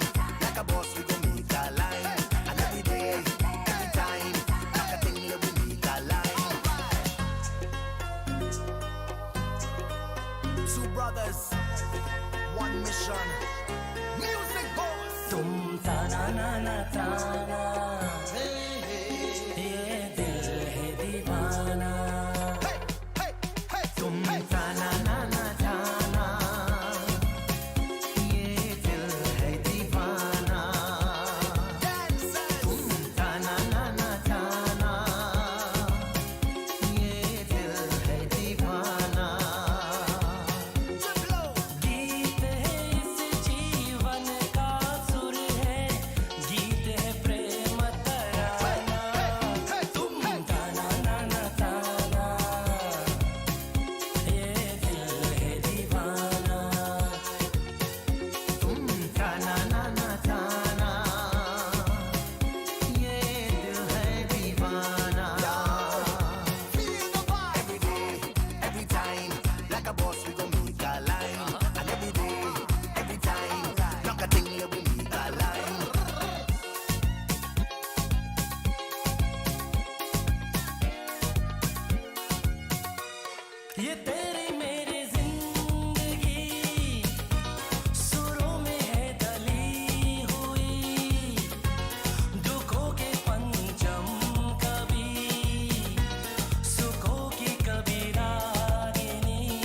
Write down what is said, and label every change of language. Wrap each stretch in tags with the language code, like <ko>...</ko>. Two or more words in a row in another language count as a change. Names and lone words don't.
<en>Like a boss we gon' meet a line. And every day, every time. Like a thing that we meet a line. Two brothers, one mission. Music boss. Tum ta-na-na-na ta-na.</en> <hi>ये दिल है दीवाना. तुम ta-na-na-na ta-na. ये दिल है दीवाना. तुम ta-na-na-na ta-na. ये दिल है दीवाना. गीत है इस जीवन का सुर है. गीत है प्रेम तराना. तुम ta-na-na-na ta-na. ये दिल है दीवाना. तुम ta-na-na-na ta-na. ये दिल है दीवाना.</hi> <en>Every day, every time, like a boss we gon' meet a line. And every day, every time, like a thing that we meet a line.</en> <hi>ये तेरी मेरी जिंदगी सुरों में है डली हुई. दुखों के पंचम कभी, सुखों की कभी रागिनी.</hi>